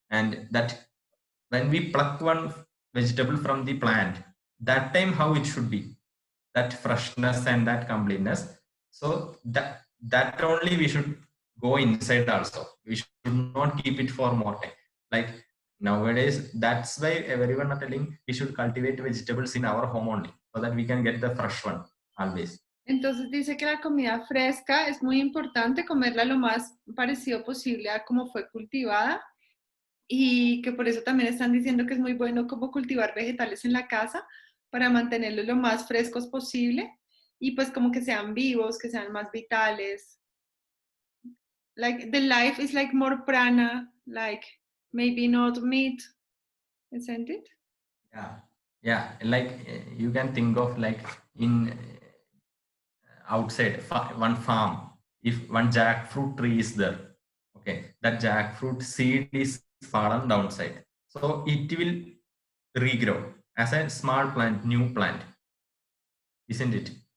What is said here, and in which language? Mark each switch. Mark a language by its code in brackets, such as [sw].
[en] And that when we pluck one vegetable from the plant, that time how it should be, that freshness and that completeness. So that only we should go inside also. We should not keep it for more time. Like nowadays, that's why everyone are telling we should cultivate vegetables in our home only, so that we can get the fresh one always. [es] Entonces dice que la comida fresca es muy importante comerla lo más parecido posible a cómo fue cultivada y que por eso también están diciendo que es muy bueno como cultivar vegetales en la casa para mantenerlos lo más frescos posible y pues como que sean vivos, que sean más vitales. [en] Like the life is like more prana, like maybe not meat, isn't it? Yeah, like you can think of like in outside one farm, if one jackfruit tree is there, okay, that jackfruit seed is fallen downside, so it will regrow as a small plant, new plant, isn't it?